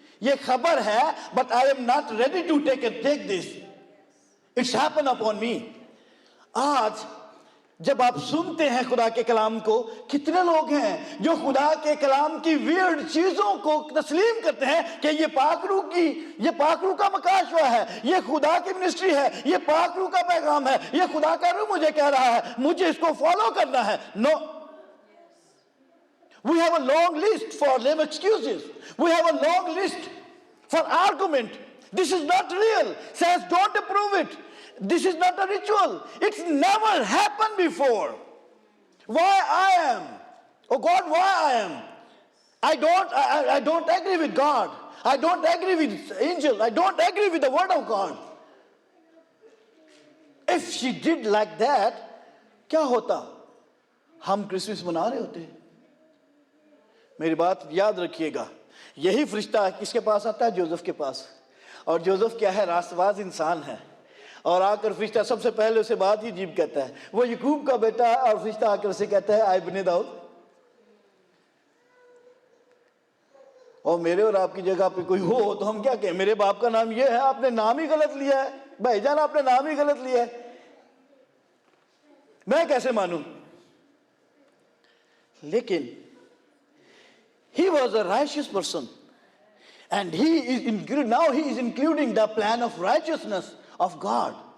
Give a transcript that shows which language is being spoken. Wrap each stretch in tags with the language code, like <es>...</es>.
<ur>یہ خبر ہے,</ur> <en>but I am not ready to take this. It's happened upon me.</en> <ur>آج جب آپ سنتے ہیں خدا کے کلام کو, کتنے لوگ ہیں جو خدا کے کلام کی ویئرڈ چیزوں کو تسلیم کرتے ہیں کہ یہ پاک روح کا مکاشفہ ہے, یہ خدا کی منسٹری ہے, یہ پاک روح کا پیغام ہے, یہ خدا کا روح مجھے کہہ رہا ہے, مجھے اس کو فالو کرنا ہے.</ur> <en>No. We have a long list for lame excuses. We have a long list for argument. This is not real. Says don't approve it. This is not a ritual. It's never happened before. Why I am? Oh God, why I am? I don't agree with God. I don't agree with angel. I don't agree with the word of God. If she did like that,</en> <ur>کیا ہوتا؟ ہم Christmas منا رہے ہوتے. میری بات یاد رکھیے گا, یہی فرشتہ کس کے پاس آتا ہے؟ جوزف کے پاس. اور جوزف کیا ہے؟ راست باز انسان ہے. اور آ کر فرشتہ سب سے پہلے اسے بات ہی عجیب کہتا ہے, وہ یعقوب کا بیٹا ہے, اور فرشتہ آ کر اسے کہتا ہے اے ابن داؤد. اور میرے اور آپ کی جگہ پہ کوئی ہو تو ہم کیا کہیں؟ میرے باپ کا نام یہ ہے, آپ نے نام ہی غلط لیا ہے. بھائی جان آپ نے نام ہی غلط لیا ہے, میں کیسے مانوں؟ لیکن</ur> <en>he was a righteous person, and now he is including the plan of righteousness of God.</en>